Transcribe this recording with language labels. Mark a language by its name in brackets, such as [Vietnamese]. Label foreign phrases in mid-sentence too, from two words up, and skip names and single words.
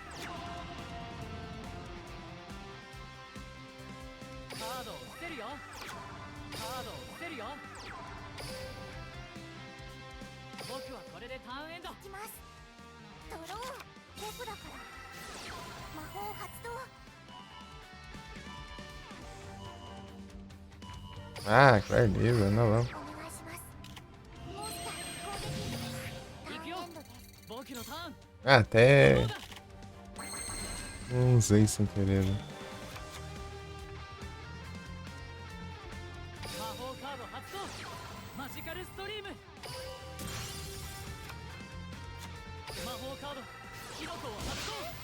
[Japanese] カードを伏せるよ。カードを伏せるよ。僕はこれでターンエンド。いきますドロー僕だから魔法発動 [Portuguese] Ah, que beleza, não vamos. [Japanese] お願いしますモンスター攻撃ターンエンドです僕のターン。 [Portuguese] Até. Não usei sem querer, né? [Japanese] 魔法カード発動。マジカルストリーム。魔法カードキノコを発動。